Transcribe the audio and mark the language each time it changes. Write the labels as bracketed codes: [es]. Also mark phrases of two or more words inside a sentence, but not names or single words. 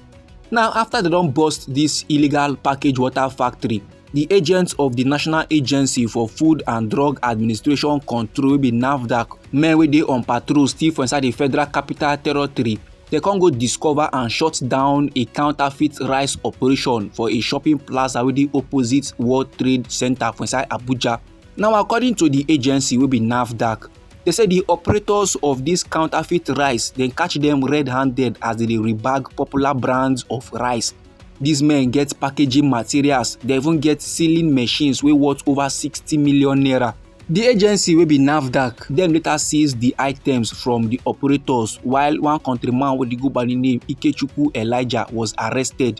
[pcm] Now after they don burst this illegal packaged water factory, the agents of the National Agency for Food and Drug Administration Control wey be NAFDAC, men wey dey on patrol still for inside the Federal Capital Territory, they can go discover and shut down a counterfeit rice operation for a shopping plaza wey dey opposite World Trade Center for inside Abuja. Now according to the agency wey be NAFDAC, they say the operators of this counterfeit rice then catch them red-handed as they dey rebag popular brands of rice. These men get packaging materials, they even get sealing machines wey worth over 60 million naira. The agency wey be NAFDAC then later seized the items from the operators, while one countryman wey dey go by the name Ikechukwu Elijah was arrested.